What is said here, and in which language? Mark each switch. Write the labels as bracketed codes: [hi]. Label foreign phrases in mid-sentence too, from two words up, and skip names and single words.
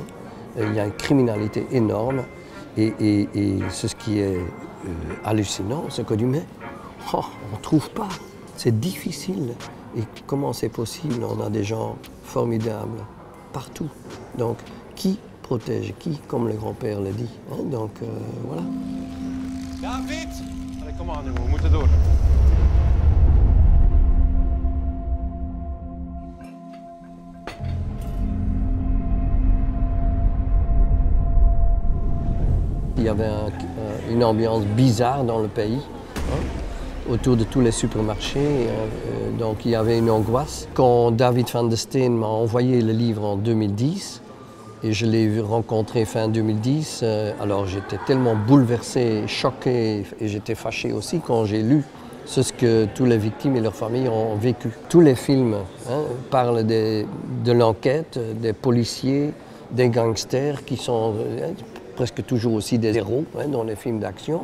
[fr] Il y a une criminalité énorme. Et ce qui est hallucinant, c'est que on ne trouve pas. C'est difficile. Et comment c'est possible? On a des gens formidables partout. Donc, qui protège qui, comme le grand-père l'a dit. Hein? Donc, voilà. David! Allez, [nl] kom aan, jongen, we moeten door. [fr] Il y avait une ambiance bizarre dans le pays, hein, autour de tous les supermarchés. Donc il y avait une angoisse. Quand David van der Steen m'a envoyé le livre en 2010, et je l'ai rencontré fin 2010, alors j'étais tellement bouleversé, choqué, et j'étais fâché aussi quand j'ai lu ce que toutes les victimes et leurs familles ont vécu. Tous les films parlent de l'enquête, des policiers, des gangsters qui sont presque toujours aussi des héros dans les films d'action.